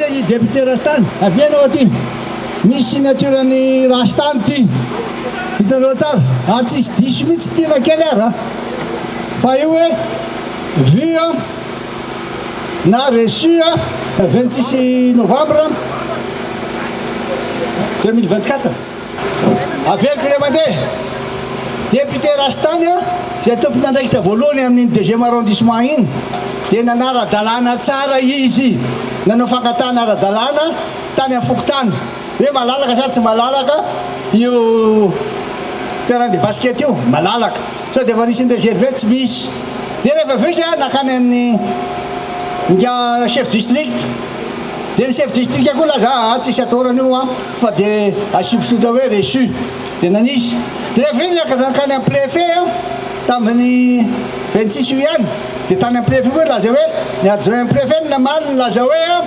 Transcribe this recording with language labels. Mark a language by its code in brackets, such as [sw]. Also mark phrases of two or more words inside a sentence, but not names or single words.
[mg] député Rastany avianao aty misy signaturany Rastany ty hitanao tsara ary tsisy diso mihitsy tina kely ary fa io hoe vu na reçu 26 novembre 2024 averiko le mandeha député Rastany zay tompony andraikitra voalohany amin'ny 2e arrondissement iny dia nanara-dalàna tsara izy nanao fangatana ara-dalàna tany amin'ny fokotany hoe malalaka sa tsy malalaka io [fr] terrain de basket [mg] io malalaka sao dia efa nisy ny réservé tsy misy dia rehefa vika nakany amin'ny nga [fr] chef district [mg] dia ny [fr] chef district [mg] koa laza tsisy atorany io fa dia asivosotra hoe reçu dia nanisy dia rehefa izy nakany amin'ny préfet tamin'ny 26 juillet any dia tany amin'ny préfet koa laza hoe ny [fr] adjoint préfet [mg] namaly laza hoe